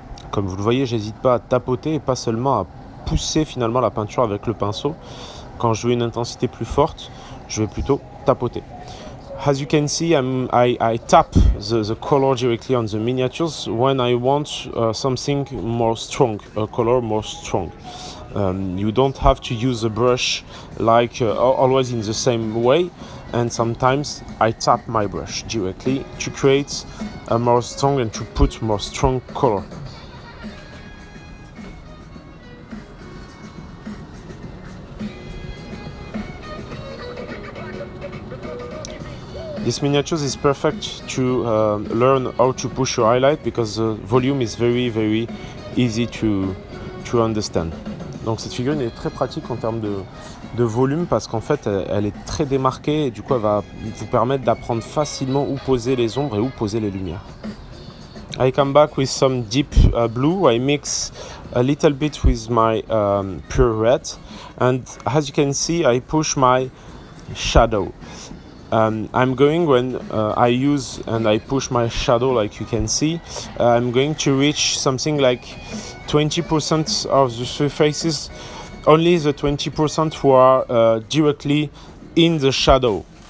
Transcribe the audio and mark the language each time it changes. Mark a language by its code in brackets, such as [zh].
[fr] Comme vous le voyez, j'hésite pas à tapoter et pas seulement à pousser finalement la peinture avec le pinceau. Quand je veux une intensité plus forte, je vais plutôt tapoter. [en] As you can see, I tap the color directly on the miniatures when I want something more strong, a color more strong. You don't have to use the brush like always in the same way, and sometimes I tap my brush directly to create a more strong and to put more strong color. This miniatures is perfect to learn how to push your highlight because the volume is very easy to understand. [fr] Donc cette figurine est très pratique en termes de volume parce qu'en fait elle est très démarquée et du coup elle va vous permettre d'apprendre facilement où poser les ombres et où poser les lumières. [en] I come back with some deep blue. I mix a little bit with my pure red and as you can see I push my shadow. I'm going when I use and I push my shadow like you can see, I'm going to reach something like 20% of the surfaces, only the 20% who are directly in the shadow.